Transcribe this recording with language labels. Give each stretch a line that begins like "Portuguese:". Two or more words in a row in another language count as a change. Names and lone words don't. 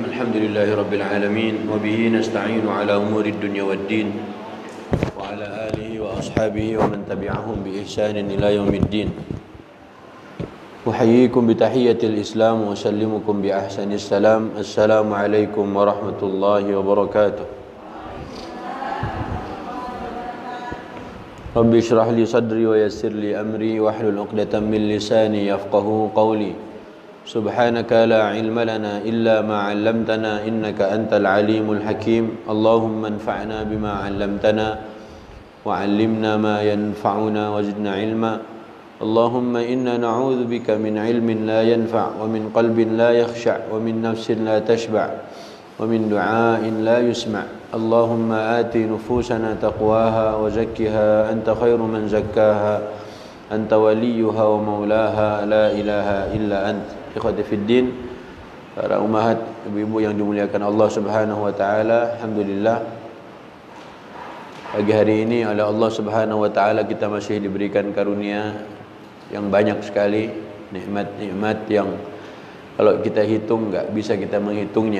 Arabic: الحمد لله رب العالمين وبه نستعين على أمور الدنيا والدين وعلى آله وأصحابه ومن تبعهم بإحسان إلى يوم الدين. أحييكم بتحية الإسلام وأسلم عليكم بأحسن السلام. السلام عليكم ورحمة الله وبركاته رب اشرح لي صدري ويسر لي أمري واحلل عقدة من لساني يفقهوا قولي. سبحانك لا علم لنا إلا ما علمتنا إنك أنت العليم الحكيم. اللهم انفعنا بما علمتنا وعلمنا ما ينفعنا وزدنا علما. اللهم إنا نعوذ بك من علم لا ينفع ومن قلب لا يخشع ومن نفس لا تشبع ومن دعاء لا يسمع'. اللهم آت نفوسنا تقواها وزكها أنت خير من زكاها أنت وليها ومولاها لا إله إلا أنت. إخوتي في الدين,
Indonesian: para ummahat, ibu-ibu yang dimuliakan Allah
Arabic: سبحانه وتعالى,
Indonesian: alhamdulillah pagi hari ini oleh Allah
Arabic: سبحانه وتعالى
Indonesian: kita masih diberikan karunia yang banyak sekali, nikmat-nikmat yang kalau kita hitung enggak bisa kita menghitungnya.